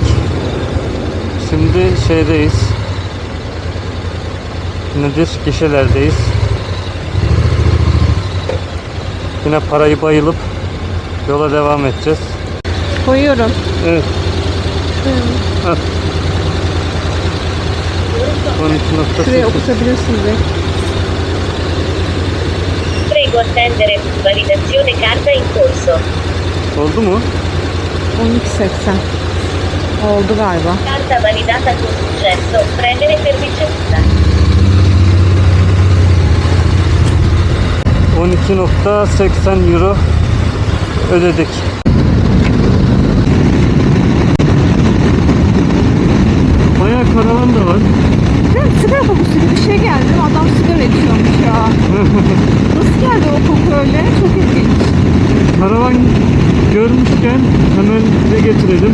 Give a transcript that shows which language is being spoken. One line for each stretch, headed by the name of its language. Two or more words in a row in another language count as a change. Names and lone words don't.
Turkish: Şimdi şeydeyiz. Nedir? Gişelerdeyiz. Yine parayı bayılıp yola devam edeceğiz. Koyuyorum. Evet. Al. 12.8. Şuraya okutabilirsiniz.
Italian: Prego attendere, validazione carta in corso.
Turkish: Oldu mu? 12.80. Oldu galiba.
Italian: Carta validata con successo, prendere per ricevuta.
Turkish: 12.80 euro ödedik. Bayağı karavan da var. Sigara kokusu gibi bir şey geldi. Adam sigara içiyormuş ya. Nasıl geldi o koku öyle? Çok ilginç. Karavan görmüşken hemen size getirelim.